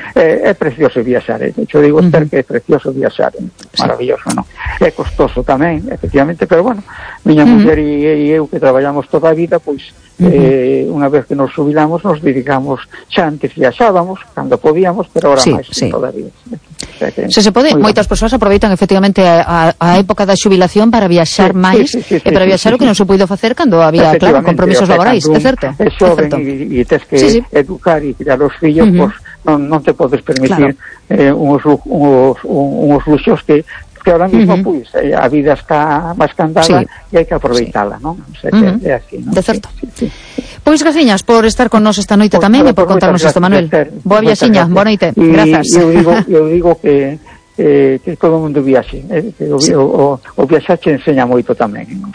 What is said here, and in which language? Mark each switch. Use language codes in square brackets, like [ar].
[es] Es precioso viaxar, yo digo, Esther, que es precioso viaxar, maravilloso, ¿no? Es costoso también, efectivamente, pero bueno, [gl] miña mujer y eu [es] que trabajamos toda a vida, pues una vez que nos jubilamos nos dedicamos, [gl] xa antes viaxábamos cando podíamos, [es] pero ahora sí, [gl] máis [es] sí. Todavía. [gl] Se pode, moitas persoas aproveitan efectivamente a época da xubilación para viaxar máis, o que non se puido facer cando había, claro, compromisos laborais, é certo. É xoven e tens que educar e criar os fillos, pois non te podes permitir unos luxos [es] que ahora mismo, [gl] pois, a vida está máis candada e hai que aproveitala, non? [es] O sea, [gl] é así, non? De certo. Pois, Graciñas, por estar con nos esta noite tamén e por contarnos isto, Manuel. Boa viaxiña, boa noite. Grazas. Eu digo que todo o mundo viaxe. O viaxache enseña moito tamén.